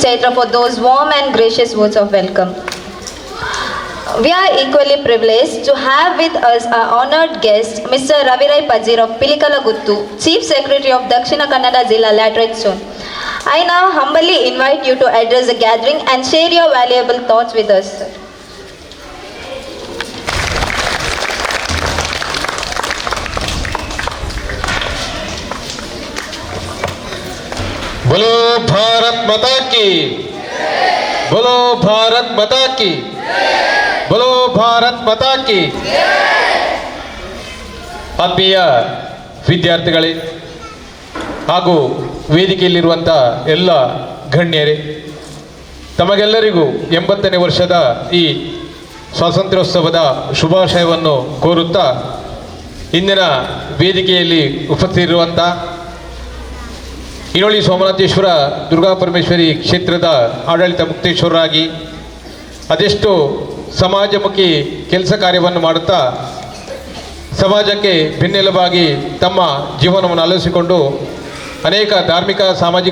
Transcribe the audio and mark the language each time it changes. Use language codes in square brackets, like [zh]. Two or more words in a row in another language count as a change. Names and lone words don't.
[en] Chaitra, for those warm and gracious words of welcome. We are equally privileged to have with us our honored guest, Mr. Ravi Rai Pajir of Pidikalaguttu, Chief Secretary of Dakshina Kannada Zilla Laterite Stone. I now humbly invite you to address the gathering and share your valuable thoughts with us. [hi] बोलो भारत माता की, बोलो भारत माता की, बोलो भारत माता की. [kn] ಆತ್ಮೀಯ ವಿದ್ಯಾರ್ಥಿಗಳೇ ಹಾಗೂ ವೇದಿಕೆಯಲ್ಲಿರುವಂಥ ಎಲ್ಲ ಗಣ್ಯರೇ, ತಮಗೆಲ್ಲರಿಗೂ 80ನೇ ವರ್ಷದ ಈ ಸ್ವಾತಂತ್ರ್ಯೋತ್ಸವದ ಶುಭಾಶಯವನ್ನು ಕೋರುತ್ತಾ ಇಂದಿನ ವೇದಿಕೆಯಲ್ಲಿ ಉಪಸ್ಥಿತಿರುವಂಥ ಇನ್ನೋಳಿ ಸೋಮನಾಥೇಶ್ವರ ದುರ್ಗಾ ಪರಮೇಶ್ವರಿ ಕ್ಷೇತ್ರದ ಆಡಳಿತ ಮುಕ್ತೇಶ್ವರರಾಗಿ ಅದೆಷ್ಟು ಸಮಾಜಮುಖಿ ಕೆಲಸ ಕಾರ್ಯವನ್ನು ಮಾಡುತ್ತಾ ಸಮಾಜಕ್ಕೆ ಬೆನ್ನೆಲುಬಾಗಿ ತಮ್ಮ ಜೀವನವನ್ನು ಅಲವಡಿಸಿಕೊಂಡು ಅನೇಕ ಧಾರ್ಮಿಕ ಸಾಮಾಜಿಕ